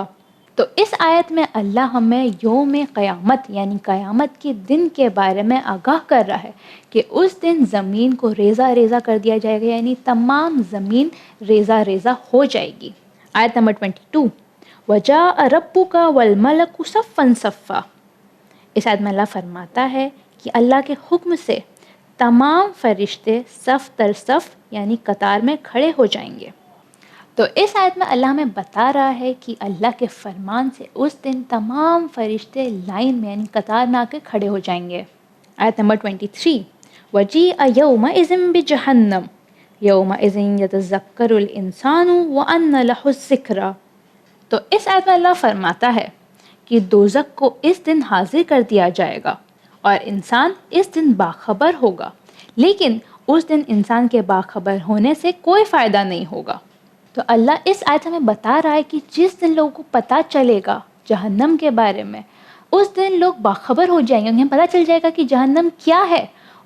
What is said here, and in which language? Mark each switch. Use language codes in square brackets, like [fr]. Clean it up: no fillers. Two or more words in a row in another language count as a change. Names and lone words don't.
[ur] تو اس آیت میں اللہ ہمیں یوم قیامت یعنی قیامت کے دن کے بارے میں آگاہ کر رہا ہے کہ اس دن زمین کو ریزہ ریزہ کر دیا جائے گا، یعنی تمام زمین ریزہ ریزہ ہو جائے گی. آیت نمبر 22 [ar] وجاء ربک والملک صفا صفا. [ur] اس آیت میں اللہ فرماتا ہے کہ اللہ کے حکم سے تمام فرشتے صف در صف یعنی قطار میں کھڑے ہو جائیں گے. تو اس آیت میں اللہ ہمیں بتا رہا ہے کہ اللہ کے فرمان سے اس دن تمام فرشتے لائن میں یعنی قطار میں آ کے کھڑے ہو جائیں گے. آیت نمبر 23 [ar] وجیء یومئذ بجہنم یومئذ یتذکر الانسان وانى له الذکریٰ. [ur] تو اس آیت میں اللہ فرماتا ہے کہ دوزخ کو اس دن حاضر کر دیا جائے گا اور انسان اس دن باخبر ہوگا، لیکن اس دن انسان کے باخبر ہونے سے کوئی فائدہ نہیں ہوگا. تو اللہ اس آیت ہمیں بتا رہا ہے کہ جس دن لوگوں کو پتہ چلے گا جہنم کے بارے میں، اس دن لوگ باخبر ہو جائیں گے، انہیں پتہ چل جائے گا کہ جہنم کیا ہے